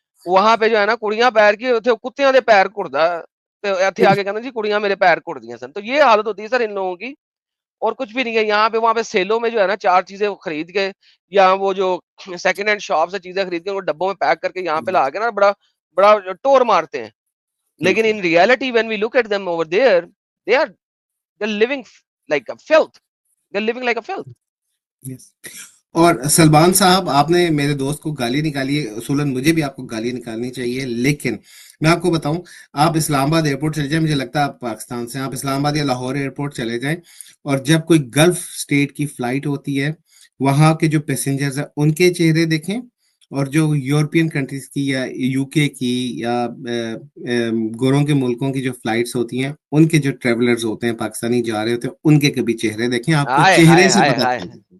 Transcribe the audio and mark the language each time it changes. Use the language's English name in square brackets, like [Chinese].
[Urdu] وہاں پہ جو ہے نا [Punjabi] کڑیاں پیر کی اتھے کتیاں دے پیر کٹدا, تے اتھے آ کے کہنا جی کڑیاں میرے پیر کٹدیاں سن. [Urdu] تو یہ حالت ہوتی ہے سر ان لوگوں کی, اور کچھ بھی نہیں ہے. یہاں پہ وہاں پہ سیلوں میں جو ہے نا 4 چیزیں خرید کے, یا وہ جو سیکنڈ ہینڈ شاپ سے چیزیں خرید کے وہ ڈبوں میں پیک کر کے یہاں پہ لا کے نا بڑا ٹور مارتے ہیں. [English] لیکن in reality when we look at them over there, they're living like a filth. They're living like a filth. [Urdu] اور سلمان صاحب, آپ نے میرے دوست کو گالی نکالی ہے, اصولاً مجھے بھی آپ کو گالی نکالنی چاہیے, لیکن میں آپ کو بتاؤں, آپ اسلام آباد ایئرپورٹ چلے جائیں, مجھے لگتا ہے آپ پاکستان سے, آپ اسلام آباد یا لاہور ایئرپورٹ چلے جائیں, اور جب کوئی گلف اسٹیٹ کی فلائٹ ہوتی ہے, وہاں کے جو پیسنجرز ہیں ان کے چہرے دیکھیں, اور جو یورپین کنٹریز کی یا یو کے کی یا گوروں کے ملکوں کی جو فلائٹس ہوتی ہیں, ان کے جو ٹریولرز ہوتے ہیں پاکستانی جا رہے ہوتے ہیں, ان کے کبھی چہرے دیکھیں, آپ کو چہرے سے پتہ چلے.